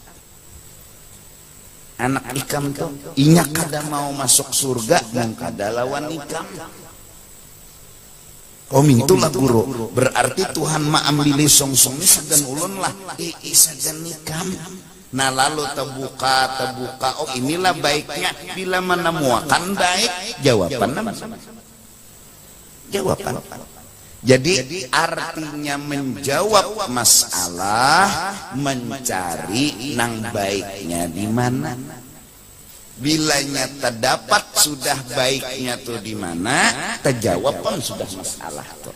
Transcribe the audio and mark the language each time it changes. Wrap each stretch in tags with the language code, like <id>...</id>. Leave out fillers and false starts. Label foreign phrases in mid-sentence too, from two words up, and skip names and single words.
<bjn>Anak ikam tuh inya kada mau masuk surga, nang kada lawan ikam. Itulah guru, berarti Tuhan ma'ambili song-songnya sagan ulun lah, sagan nikam. Nah lalu terbuka,</bjn> <id>oh inilah baiknya, bila menemukan baik, jawaban.</id> <bjn>Jadi artinya menjawab masalah, mencari nang baiknya di mana. Bilanya terdapat sudah baiknya tuh di mana, terjawab pun sudah masalah tuh.</bjn>